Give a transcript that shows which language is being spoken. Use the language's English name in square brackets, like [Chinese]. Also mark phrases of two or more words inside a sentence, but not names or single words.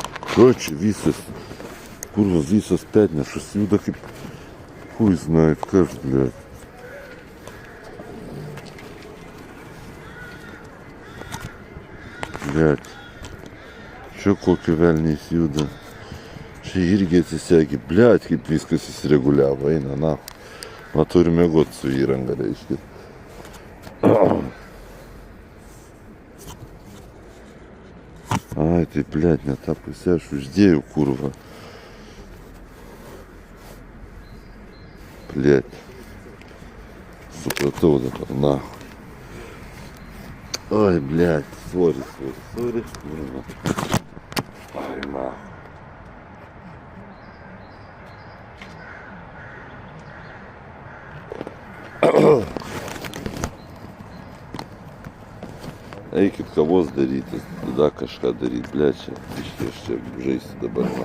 [Lithuanian] Короче, visas, kurva, visas petnešas juda kaip, [Russian] хуй знает kas, блядь. Блядь. [Lithuanian] Čia kokio velniais juda. Čia irgi atsisegi, blядь, kaip viskas įsireguliavo, eina, na. Man turi mėgot su įranga, reiškia. Ai, tai, blядь, ne tą pusę aš uždėjau, kurva. Blядь. Supratau dabar, na. [Russian] Ой, блядь, сори, [Lithuanian] kurva. Ai, na. Eikit kavos darytis, tada kažką daryt, blė, čia, aš čia žaisiu dabar, na.